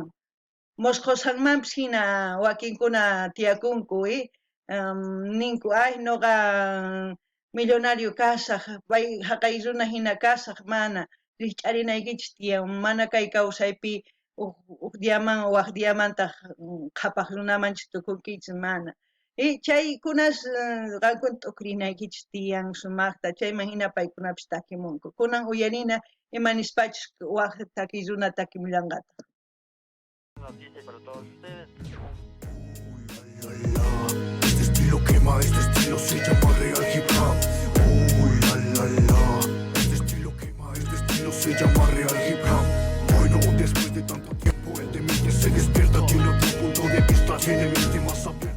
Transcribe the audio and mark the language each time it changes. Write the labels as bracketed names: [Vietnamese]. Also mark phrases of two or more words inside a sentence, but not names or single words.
[Quechua] Mosqosanmanpis hina wakinkuna tiyakunku, ninku, ay nuqa millonario kasaq, pay haqay runa hina kasaq, mana rikch'arinaykichis tiyan, mana kay kawsaypi uk diaman waq diamantaq qhapaq runamanchis tukunkichis, mana. Chaykunas qankuna t'ukurinaykichis tiyan sumaqta, chayman hina paykunapis takimunku. Kunan uyarina imanispachus waq takiy runa takimullanqata. [Spanish] Noticia para todos ustedes. Este estilo quema, este estilo se llama real hip hop. Uy, la la la. Este estilo quema, este estilo se llama real hip hop. Bueno, después de tanto tiempo el de mente se despierta, tiene otro punto de vista, tiene mente más abierta.